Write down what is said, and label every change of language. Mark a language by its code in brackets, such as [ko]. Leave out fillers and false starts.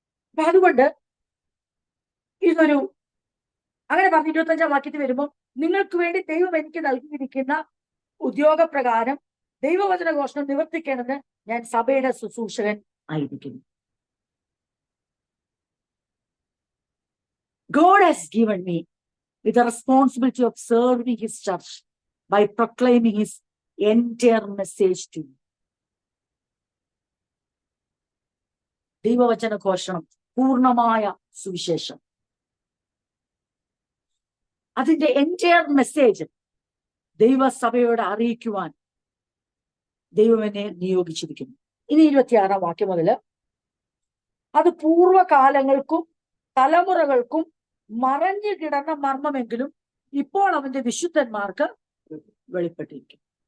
[ml] അപ്പൊ അതുകൊണ്ട് ഇതൊരു അങ്ങനെ പറഞ്ഞ് 25-ാം വാക്യത്തിൽ വരുമ്പോൾ, നിങ്ങൾക്ക് വേണ്ടി ദൈവം എനിക്ക് നൽകിയിരിക്കുന്ന ഉദ്യോഗപ്രകാരം ദൈവവചന ഘോഷണം നിവർത്തിക്കേണ്ടത് ഞാൻ സഭയുടെ ശുശ്രൂഷകൻ ആയിരിക്കുന്നു. [en] God has given me with the responsibility of serving his church by proclaiming his entire message to you. [ml] ദൈവവചന ഘോഷണം, പൂർണ്ണമായ സുവിശേഷം, അതിന്റെ എൻറ്റയർ മെസ്സേജ് ദൈവസഭയോട് അറിയിക്കുവാൻ ദൈവം എന്നെ നിയോഗിച്ചിരിക്കുന്നു. ഇനി 26-ാം വാക്യം മുതല്, അത് പൂർവ്വകാലങ്ങൾക്കും തലമുറകൾക്കും മറഞ്ഞു കിടന്ന മർമ്മമെങ്കിലും ഇപ്പോൾ അവന്റെ വിശുദ്ധന്മാർക്ക് വെളിപ്പെട്ടിരിക്കും.